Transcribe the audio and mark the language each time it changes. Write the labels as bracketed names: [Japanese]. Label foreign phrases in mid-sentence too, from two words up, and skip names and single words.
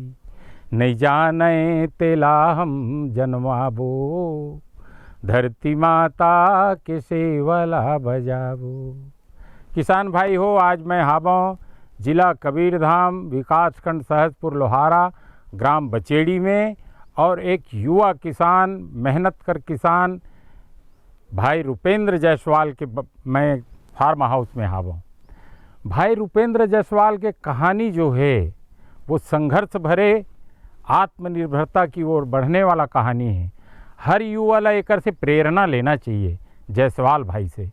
[Chhattisgarhi] नहीं जाने तेला हम जन्माबो, धरती माता के सेवा ला बजाबो। किसान भाई हो, आज मैं हाबों जिला कबीरधाम, विकासखंड सहसपुर लोहारा, ग्राम बचेड़ी में, और एक युवा किसान, मेहनत कर किसान भाई रुपेंद्र जायसवाल के मैं [English] farm house [Chhattisgarhi] में हाबों। भाई रुपेंद्र जायसवाल के कहानी जो है वो संघर्ष भरे आत्मनिर्भरता की ओर बढ़ने वाला कहानी है। हर युवा ला एकर से प्रेरणा लेना चाहिए जायसवाल भाई से।